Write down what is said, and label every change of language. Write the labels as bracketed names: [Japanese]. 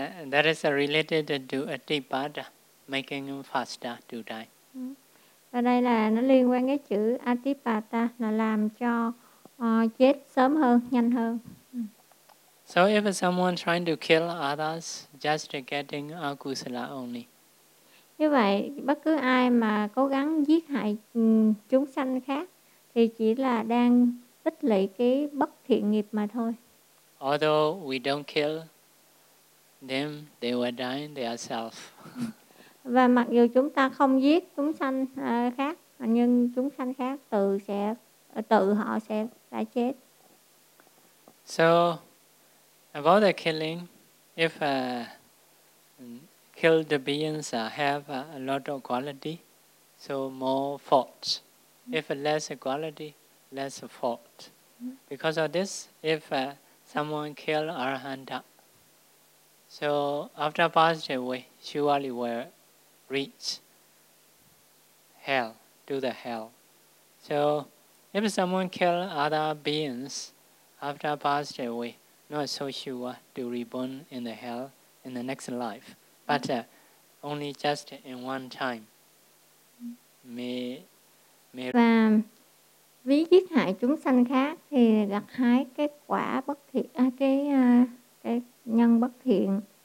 [English] That is related to Atipada, making faster to die. [Vietnamese] Và đây là nó liên quan cái chữ Atipada, là làm cho chết sớm hơn, nhanh hơn. [English] So if someone trying to kill others, just getting akusala only. [Vietnamese] Như vậy, bất cứ ai mà cố gắng giết hại chúng sanh khác thì chỉ là đang tích lũy cái bất thiện nghiệp mà thôi. [English] Although we don't kill them, they will die themselves. [Vietnamese] Và mặc dù chúng ta không giết chúng sanh khác, nhưng chúng sanh khác tự họ sẽ đã chết. [English] So about the killing, if killed beings have a lot of quality, so more faults. If less quality, less fault. Because of this, if someone killed Arahanta. So after passed away, surely will reach hell, to the hell. So if someone kill other beings after passed away, not so sure to reborn in the hell in the next life, but only just in one time. [Vietnamese] Và ví giết hại chúng sanh khác thì gặt hái cái quả bất thiện, cái nhân bất thiện.